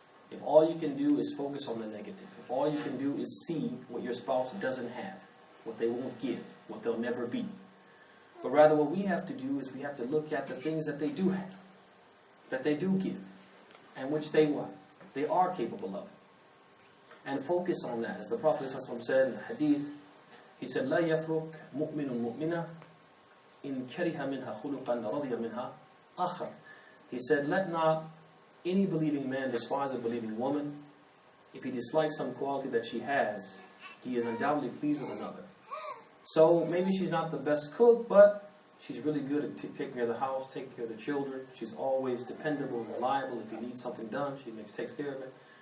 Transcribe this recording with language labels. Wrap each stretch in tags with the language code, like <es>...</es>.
<en>If all you can do is focus on the negative, if all you can do is see what your spouse doesn't have, what they won't give, what they'll never be. But rather what we have to do is we have to look at the things that they do have, that they do give, and which they what? They are capable of. And focus on that. As the Prophet ﷺ said in the hadith, he said,</en> <ar>لا يفرق مؤمن مؤمنة إن كره منها خلقا رضي منها آخر.</ar> <en>He said, let not any believing man despise a believing woman. If he dislikes some quality that she has, he is undoubtedly pleased with another. So maybe she's not the best cook, but she's really good at taking care of the house, taking care of the children. She's always dependable and reliable. If you need something done, she takes care of it.</en>